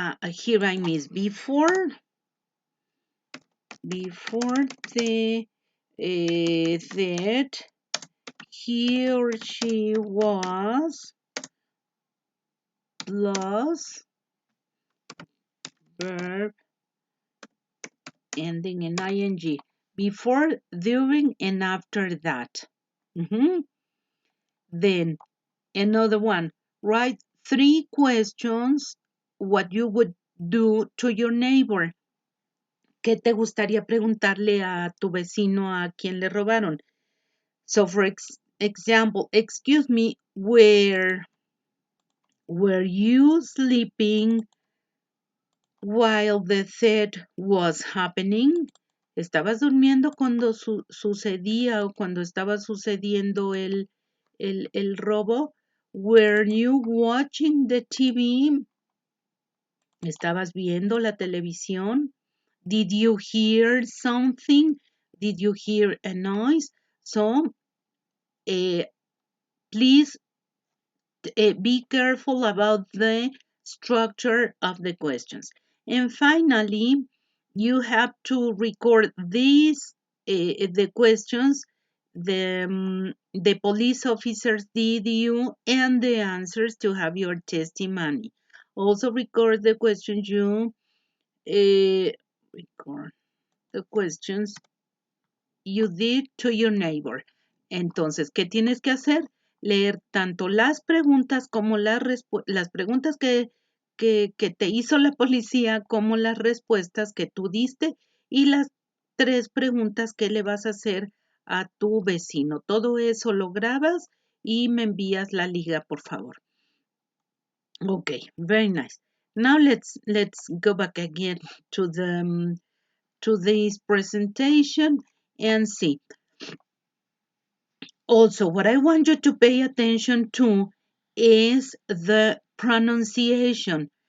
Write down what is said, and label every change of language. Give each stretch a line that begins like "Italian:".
English: here I miss before the that he or she was plus verb ending in ing, before, during, and after that. Then another one, write 3 questions what you would do to your neighbor.
Spanish: ¿Qué te gustaría preguntarle a tu vecino a quien le robaron?
English: So for example, excuse me, were you sleeping while the theft was happening?
Spanish: ¿Estabas durmiendo cuando sucedía o cuando estaba sucediendo el robo?
English: Were you watching the TV?
Spanish: ¿Estabas viendo la televisión?
English: Did you hear something? Did you hear a noise? So, please be careful about the structure of the questions. And finally, you have to record these, the questions the police officers did you and the answers to have your testimony. Also record the questions record the questions you did to your neighbor.
Spanish: Entonces, ¿qué tienes que hacer? Leer tanto las preguntas como las preguntas que te hizo la policía como las respuestas que tú diste y las 3 preguntas que le vas a hacer a tu vecino. Todo eso lo grabas y me envías la liga, por favor.
English: Okay, very nice. Now let's go back again to this presentation and see. Also, what I want you to pay attention to is the pronunciation.